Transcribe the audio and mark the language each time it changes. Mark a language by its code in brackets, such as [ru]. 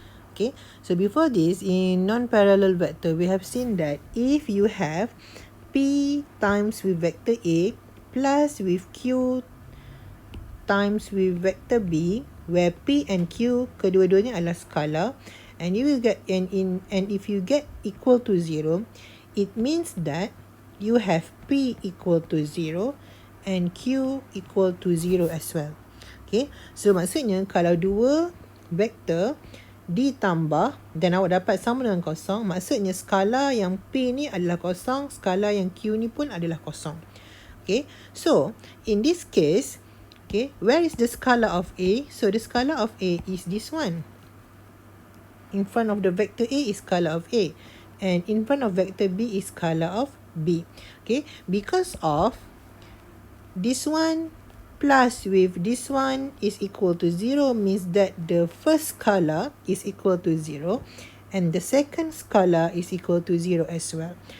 [en] Okay, so before this, in non-parallel vector, we have seen that if you have P times with vector A plus with Q times with vector B, where P and Q [ms] kedua-duanya adalah [en] scalar, and you will get and if you get equal to 0, it means that you have P equal to 0 and Q equal to 0 as well. [ms] Okay, so maksudnya kalau dua vektor ditambah dan awak dapat sama dengan kosong, maksudnya skala yang P ni adalah kosong, skala yang Q ni pun adalah kosong. [en] Okay, so in this case, okay, where is the scalar of A? So the scalar of A is this one. In front of the vector A is scalar of A, and in front of vector B is scalar of B. Okay, because of this one plus with this one is equal to 0 means that the first scalar is equal to 0 and the second scalar is equal to 0 as well.